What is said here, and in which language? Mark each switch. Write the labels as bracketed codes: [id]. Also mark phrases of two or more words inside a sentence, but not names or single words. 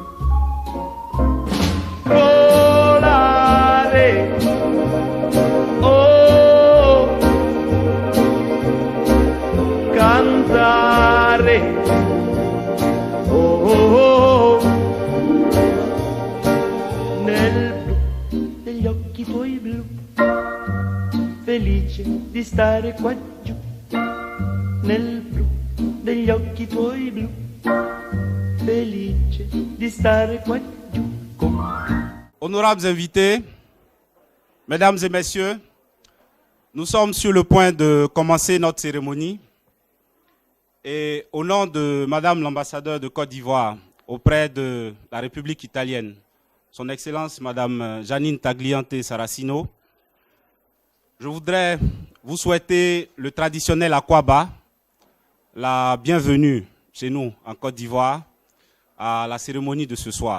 [it] Volare, oh, cantare, oh, nel blu degli occhi tuoi blu, felice di stare qua giù, nel blu degli occhi tuoi blu, felice di stare qua giù. [fr] Honorables invités, mesdames et messieurs, nous sommes sur le point de commencer notre cérémonie. Et au nom de Madame l'ambassadeur de Côte d'Ivoire auprès de la République italienne, Son Excellence Madame Janine Tagliante Saracino, je voudrais vous souhaiter le traditionnel Akwaba, la bienvenue chez nous en Côte d'Ivoire à la cérémonie de ce soir.